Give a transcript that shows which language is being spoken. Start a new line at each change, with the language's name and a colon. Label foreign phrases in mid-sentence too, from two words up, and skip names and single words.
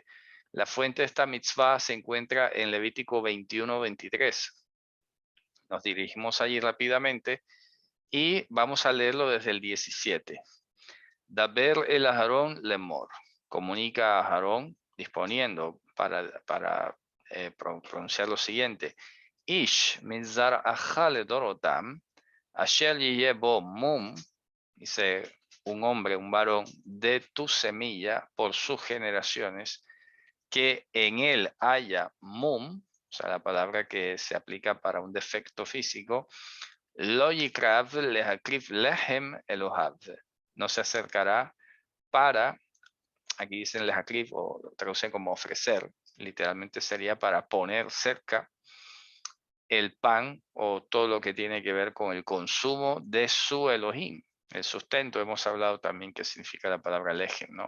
Spanish: La fuente de esta mitzvah se encuentra en Levítico 21-23. Nos dirigimos allí rápidamente y vamos a leerlo desde el 17.
Hebrew: דבר אל אהרן לאמר.
Spanish: Comunica a Aharón disponiendo para pronunciar lo siguiente.
Hebrew: איש מזרעך לדרתם אשר בו מום,
Spanish: dice un hombre, un varón, de tu semilla por sus generaciones, que en él haya mum, o sea, la palabra que se aplica para un defecto físico,
Hebrew: לא יקרב להקריב לחם אלהיו,
Spanish: no se acercará para, aquí dicen lehakrif, o lo traducen como ofrecer, literalmente sería para poner cerca el pan o todo lo que tiene que ver con el consumo de su Elohim. El sustento, hemos hablado también que significa la palabra lejem, ¿no?